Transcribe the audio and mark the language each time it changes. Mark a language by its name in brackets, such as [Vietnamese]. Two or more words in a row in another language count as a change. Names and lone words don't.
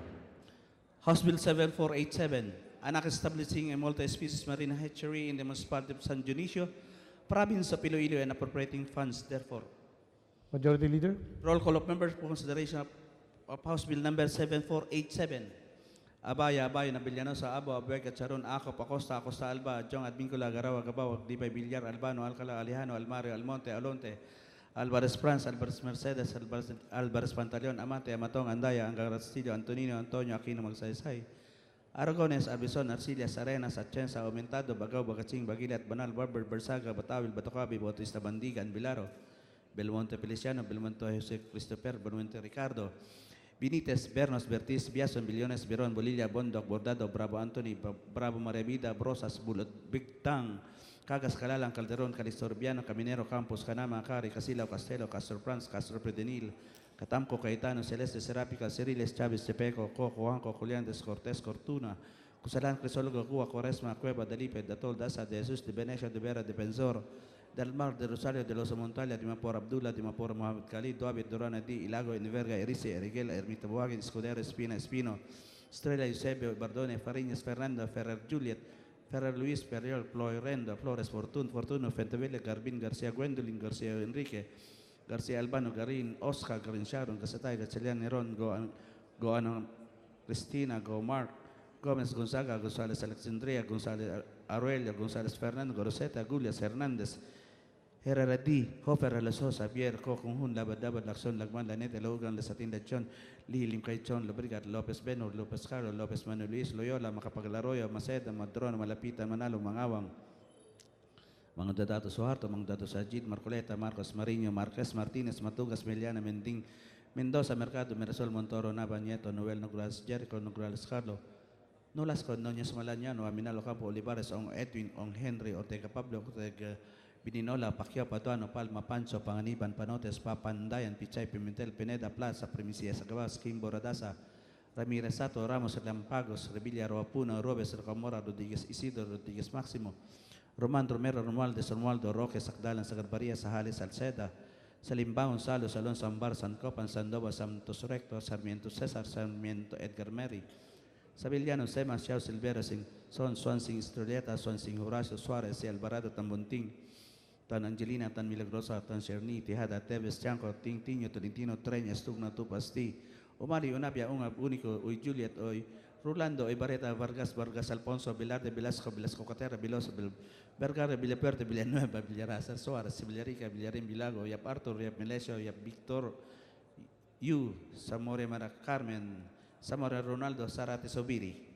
[English] House Bill 7487, an act establishing a multi-species marine hatchery in the municipality of San Dionisio, province of Iloilo, and appropriating funds therefore. Majority Leader. Roll call of members for consideration of House Bill number 7487. Abaya Nabiliano sa Abo, Abuega, Charon, Acop, Acosta, Alba, Jong, Advincula, Garawa, Gabawag, Dibay, Villar, Albano, Alcala, Alejano, Almario, Almonte, Alonte, Alvarez France, Alvarez Mercedes, Alvarez Pantaleon, Amate, Amatong, Andaya, Angarastillo, Antonino, Antonio, Aquino, Magsaysay, Aragones, Arbison, Arcillas, Arenas, Atienza, Aumentado, Bagaw, Bagatsing, Bagilat, Banal, Barber, Bersaga, Batawil, Batocabi, Bautista, Bandigan, Bilaro, Belmonte Feliciano, Belmonte Jose Christopher, Belmonte Ricardo, Benitez, Bernos, Bertis, Biason, Billones, Beron, Bolilla, Bondoc, Bordado, Bravo Anthony, Bravo Marevida, Brosas, Bulot, Bigtang, Cagas, Calalang, Calderon, Calistorbiano, Caminero, Campos, Canama, Cari, Casilao, Castelo, Castro Franz, Castro Predenil, Catamco, Caetano, Celeste, Serapica, Ceriles, Chávez, Tepeco, Coco, Juanco, Juliantes, Cortés, Cortuna, Cusalan, Crisólogo, Cuba, Cuaresma, Cueva, Dalipe, Datol, Daza, de Jesus, de Benecio, de Vera, de Benzor, del Mar, de Rosario, de Los Montalia, de Mapor Abdullah, de Mapor Mohamed Khalid, Doabit, Dorana, Di, Ilago, Eniverga, Erice, Eriguela, Ermita Buagin, Escudero, Espina, Espino, Estrella, Eusebio, Bardone, Fariñas, Fernando, Ferrer, Juliet, Ferrer Luis, Periol, Floyrendo, Flores, Fortuno, Fenteville, Garbin, García, Gwendolyn, García, Enrique, García Albano, Garin, Oscar, Garin Sharon, Gasatay, Gachelian, Neron, Goano, Cristina, Go Mark, Gómez Gonzaga, González Alexandria, González Aruelio, González Fernando, Goroseta, Gulias, Hernández, Herrera D, Hofer, Alasosa, Pierre, Coconjun, Labadabad, Lacson, Lagman, Lanete, Logan, Lesatinda, John, Lilim, Caichon, Lobrigat, Lopez Benor, Lopez Caro, Lopez Manuel Luis, Loyola, Macapaglaroyo, Maceda, Madron, Malapitan, Manalong, Mangawang, mga Dadato Suharto, mga Dadato Sajid, Marcoleta, Marcos Marino, Marquez, Martinez, Matugas, Meliana, Mending, Mendoza, Mercado, Mirasol, Montoro, Nava, Nieto, Noel, Nograles, Jericho, Nograles, Carlo, Nolas con Noñez Malaniano, Aminalo Campo, Olivares, Ong Edwin, Ong Henry, Ortega Pablo, Ortega Bininola, Pacquiao, Paduano, Palma, Pancho, Panganiban, Panotes, Papandayan, Pichay, Pimentel, Pineda, Plaza, Primicia, Sagabas, Kimbo, Radasa, Ramirez Sato, Ramos, Lampagos, Revilla, Roapuno, Robes, Rocamora, Rodriguez Isidro, Rodriguez Máximo, Roman Romero, Romualdez, Romualdo, Roque, Sakdalan, Sagarbaria, Sahales, Salceda, Salimbangon, Salo, Salon, Sambar, Sancopan, Sandoval, Santos Recto, Sarmiento Cesar, Sarmiento Edgar Meri, Sabillano, Semas, Chao Silvera, Son, Swansing, Estrelleta, Swansing, Horacio Suarez, Alvarado, Tambonting, Tan Angelina, Tan Milagrosa, Tan Cherni, Tijada, Tevez, Chanco, Ting Tiño, Tolentino, Treñas, Tugna, Tupasti, Omari, Unabia, Ungab, Único, Uy Juliet, Uy Rolando, Ibareta, Vargas, Alfonso, Velarde, Velasco, Catera, Viloso, Vergara, Villapuerte, Villanueva, Villarasa, Suarez, Villarica, Villarín, Vilago, Yap Arthur, Yap Melesio, Yap Victor, Yu, Zamore Mara Carmen, Zamora Ronaldo, Sarate Sobiri.